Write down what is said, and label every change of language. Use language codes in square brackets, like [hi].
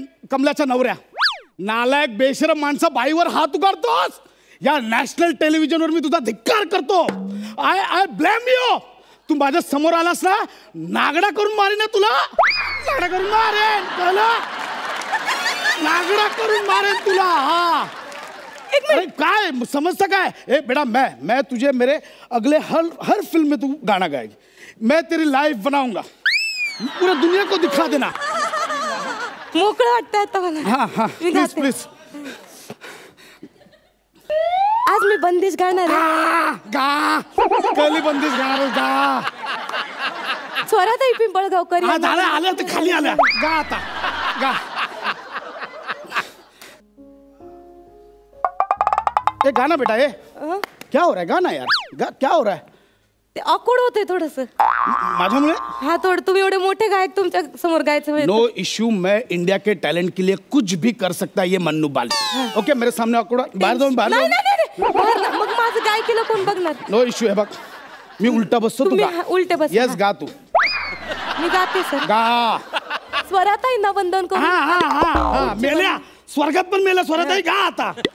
[mr] कमल्याच्या नवऱ्या, नालायक बेशरम माणसा, बाईवर हात उगारतोस. या नॅशनल टेलिव्हिजनवर मी तुझा धिक्कार करतो. [en] I blame you. [mr] तू माझ्या समोर आलास ना, नागडा करून मारेन ना तुला, नागडा करून मारेन तुला, नागडा करून मारेन तुला. अरे काय समझता काय? [hi] बेटा, मैं तुझे मेरे अगले हर फिल्म में तू गाना गाएगी. मैं तेरी लाइफ बनाऊंगा, पूरा दुनिया को दिखा देना. [mr] मोकळं वाटतं आता मला. [en] हाँ please please. [mr] आज मी बंदिश गाणार आहे. गा, कली बंदिश गाणार, गा. स्वराताई पिंपळगावकर आल्या तर खाली आल्या, गा आता, गा. [hi] ये गाना बेटा, ये क्या हो रहा है, गाना यार, क्या हो रहा है? [mr] ते ऑकवर्ड होते थोडस माझ्यामुळे. हाँ, थोडं तुम्ही एवढे मोठे गायक तुमच्या समोर गायचं. [en] no issue, [hi] मैं इंडिया के टैलेंट के लिए कुछ भी कर सकता है ये मन्नू बाल. [mr] ओके, [hi] मेरे सामने [mr] ऑकवर्ड, बाहेर जाऊन बाहेर. मग माझं गायकीला कोण बघणार? [en] No issue. [mr] हे बघ, मी उलटा बसतो, तू गा. उलटे बस. यस, गा तू. मी गाते सर. गा. स्वराताईंना वंदन करू. हा मेल्या, स्वर्गात पण मेल्या स्वराताई, गा आता.